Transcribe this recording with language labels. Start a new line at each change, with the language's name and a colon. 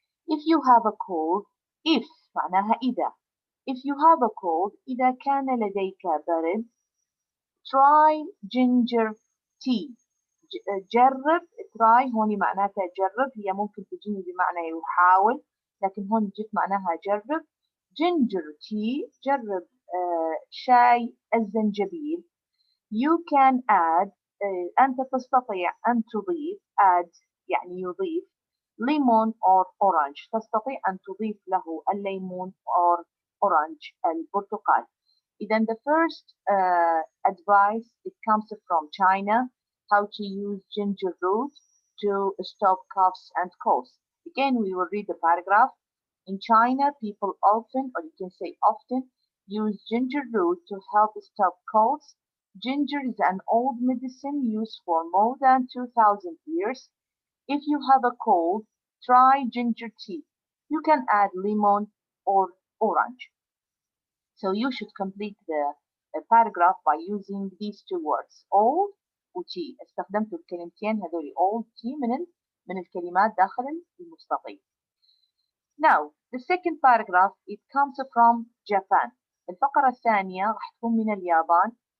English: If you have a cold, if معناها إذا. If you have a cold,
Arabic: إذا كان لديك برد,
English: try ginger tea.
Arabic: جرب try هون معناتها جرب، هي ممكن تجيني بمعنى يحاول، لكن هون جت معناها جرب. ginger tea جرب شاي الزنجبيل.
English: you can add
Arabic: أنت تستطيع أن تضيف add يعني يضيف lemon or orange، تستطيع أن تضيف له الليمون or orange البرتقال.
English: إذا the first advice it comes from China, how to use ginger root to stop coughs and colds. Again, we will read the paragraph. In China, people often, or you can say often, use ginger root to help stop colds. Ginger is an old medicine used for more than 2,000 years. If you have a cold, try ginger tea. You can add lemon or orange. So you should complete the paragraph by using these two words old و tea.
Arabic: استخدمت الكلمتين هذول old tea من الكلمات داخل المستطيل.
English: Now the second paragraph it comes from Japan.
Arabic: الفقرة الثانية راح تكون من اليابان.